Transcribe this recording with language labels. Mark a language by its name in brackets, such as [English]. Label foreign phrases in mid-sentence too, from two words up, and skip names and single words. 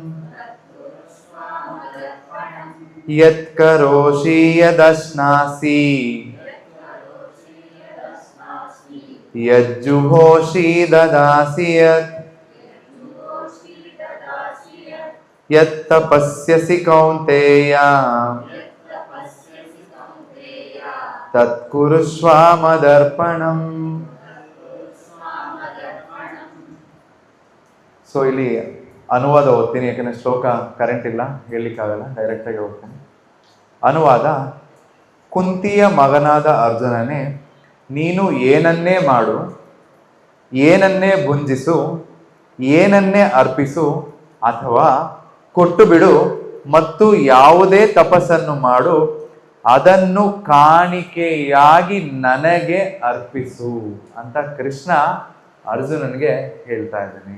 [Sanskrit] ಯತ್ ಕರೋಷಿ ಯದಸ್ನಾಸಿ ಯಜ್ಜುಹೋಷಿ ದದಾಸಿ ಯತ್ ಯತ್ ತಪಸ್ಯಸಿ ಕೌಂತೇಯ ತತ್ ಕುರುಷ್ವ ಮದರ್ಪಣಂ. [Kannada] ಸೊ ಇಲ್ಲಿ ಅನುವಾದ ಓದ್ತೀನಿ, ಯಾಕಂದರೆ ಶ್ಲೋಕ ಕರೆಂಟ್ ಇಲ್ಲ, ಹೇಳಲಿಕ್ಕಾಗಲ್ಲ, ಡೈರೆಕ್ಟಾಗಿ ಓದ್ತೀನಿ. ಅನುವಾದ: ಕುಂತಿಯ ಮಗನಾದ ಅರ್ಜುನನೇ, ನೀನು ಏನನ್ನೇ ಮಾಡು, ಏನನ್ನೇ ಭುಂಜಿಸು, ಏನನ್ನೇ ಅರ್ಪಿಸು ಅಥವಾ ಕೊಟ್ಟು ಬಿಡು, ಮತ್ತು ಯಾವುದೇ ತಪಸ್ಸನ್ನು ಮಾಡು, ಅದನ್ನು ಕಾಣಿಕೆಯಾಗಿ ನನಗೆ ಅರ್ಪಿಸು ಅಂತ ಕೃಷ್ಣ ಅರ್ಜುನನಿಗೆ ಹೇಳ್ತಾ ಇದ್ದಾನೆ.